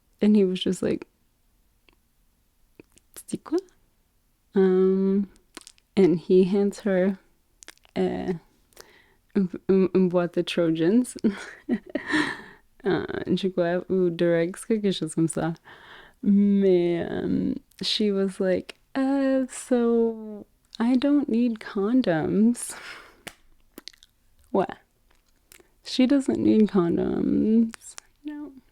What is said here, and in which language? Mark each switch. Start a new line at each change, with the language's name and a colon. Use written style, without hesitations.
English: And he was just like,
French: tu dis quoi?
English: And he hands her
French: une boîte de
English: Trojans.
French: Je crois, ou Durex, quelque chose comme ça.
English: Mais she was like, so I don't need condoms. What? She doesn't need condoms. No.